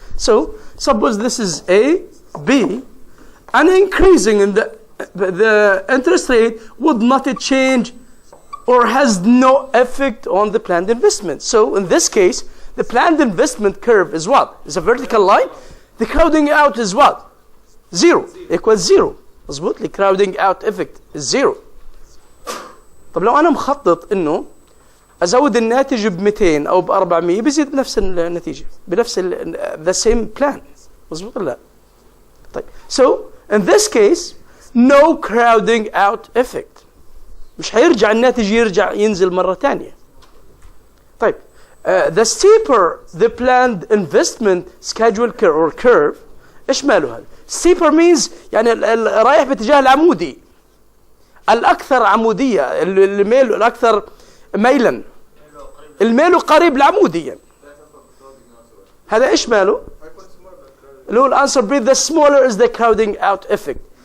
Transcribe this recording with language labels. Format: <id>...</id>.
<en>So suppose this is A, B, and increasing in the interest rate would not change or has no effect on the planned investment. So in this case, the planned investment curve is what? Is a vertical line. The crowding out is what? Zero. Equals zero. مظبوط. The crowding out effect is zero.</en> <ar>طب لو أنا مخطط إنه أزود الناتج ب 200 أو ب 400 بيزيد بنفس النتيجة بنفس</ar> <en>the same plan.</en> <ar>مظبوط ولا لا؟ طيب.</ar> <en>So in this case, no crowding out effect.</en> <ar>مش هيرجع الناتج ينزل مرة ثانية. طيب.</ar> <en>The steeper the planned investment schedule or curve</en> <ar>إيش ماله هذا؟</ar> <en>steeper means</en> <ar>يعني رايح باتجاه العمودي. الأكثر عمودية الميل الأكثر ميلا. الميل قريب العمودي يعني. هذا إيش ماله؟ اللي هو الأنسر B.</ar> <en>The smaller is the crowding out effect.</en>